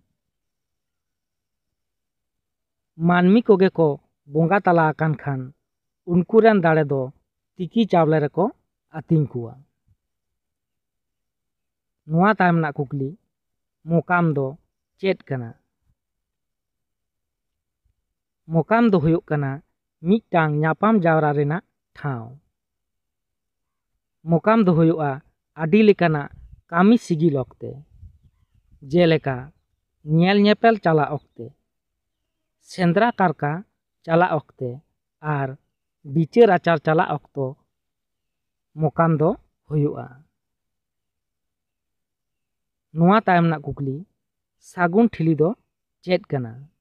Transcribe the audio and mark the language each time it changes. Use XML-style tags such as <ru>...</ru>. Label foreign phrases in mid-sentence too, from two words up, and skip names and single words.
<sat>मानमी कोगे को बोंगा तला आकान खान उनकुरेन दाड़े दो तिकी चावले रे को आतिंग कुआ। नोआ तायम ना कुकली मोकाम दो चेद काना। मोकाम दो हुयुग काना मिदटांग ᱧᱟᱯᱟᱢ जावरा रेना ठाव। मोकाम दो हुयुगा आदि लेकाना ᱠᱟᱹᱢᱤ ᱥᱤᱜᱤᱞ ᱚᱠᱛᱮ, ᱡᱮᱞᱮᱠᱟ ᱧᱮᱞ ᱧᱮᱯᱮᱞ ᱪᱟᱞᱟᱜ ᱚᱠᱛᱮ, ᱥᱮᱸᱫᱽᱨᱟ ᱠᱟᱨᱠᱟ ᱪᱟᱞᱟᱜ ᱚᱠᱛᱮ ᱟᱨ ᱵᱤᱪᱟᱹᱨ ᱟᱪᱟᱨ ᱪᱟᱞᱟᱜ ᱚᱠᱛᱚ ᱢᱚᱠᱟᱢ ᱫᱚ ᱦᱩᱭᱩᱜᱼᱟ᱾ ᱱᱚᱣᱟ ᱛᱟᱭᱚᱢ ᱨᱮᱱᱟᱜ ᱠᱩᱠᱞᱤ, ᱥᱟᱹᱜᱩᱱ ᱴᱷᱤᱞᱤ ᱫᱚ ᱪᱮᱫ ᱠᱟᱱᱟ?</sat>